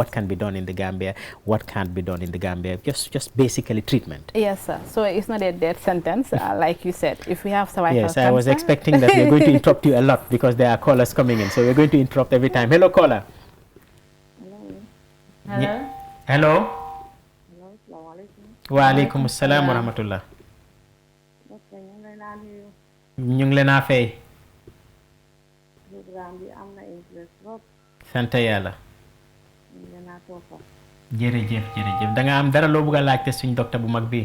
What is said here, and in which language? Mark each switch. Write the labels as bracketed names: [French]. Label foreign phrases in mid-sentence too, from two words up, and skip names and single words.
[English] What can be done in the Gambia? What can't be done in the Gambia? Just basically treatment. Yes, sir. So it's not a death sentence, like you said. If we have cervical cancer... Yes, I was expecting that we're going to interrupt you a lot because there are callers coming in. So we're going to interrupt every time. Hello, caller. Hello. Hello. Hello. [Arabic] وعليكم السلام ورحمة الله. [Wolof] ñu ngi leen a fay. programme bi am na interest trop. sant yàlla. ñu ngi leen a toppal. jërëjëf da nga am dara loo bëgg a laajte suñ docteur bu mag bi.